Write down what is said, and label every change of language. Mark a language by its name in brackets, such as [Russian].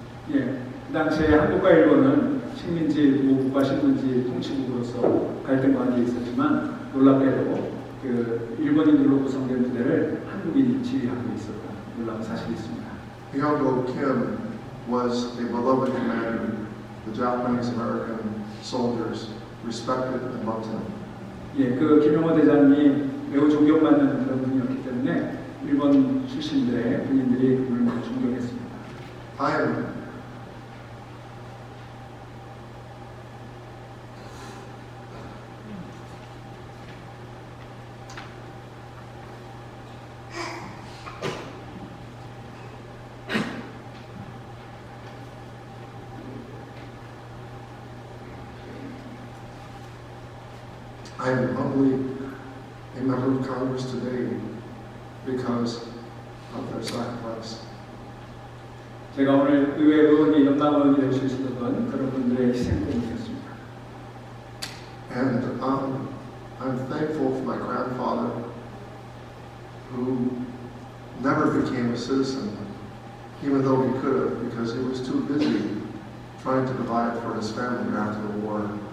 [Korean] 예, 그 당시에 한국과 일본은 식민지 보호국과 식민지 통치국으로서 갈등 관계에 있었지만 놀랍게도 그 일본인들로 구성된 부대를 한국인이 지휘하고 있었던 놀라운 사실이 있습니다. [English] Young Kim was a beloved commander. The Japanese American soldiers respected and loved him. [Korean] 예, 그 김용호 대장이 매우 존경받는 그런 분이었기 때문에 일본 출신들의 군인들이 그를 존경했습니다. [English] I am humbly a member of Congress today because of their sacrifice. [Korean] 제가 오늘 의회 의원이 연방의원이 될 수 있었던 그런 분들의 희생 때문이었습니다. [English] And I'm thankful for my grandfather who never became a citizen, even though he could have, because he was too busy trying to provide for his family after the war.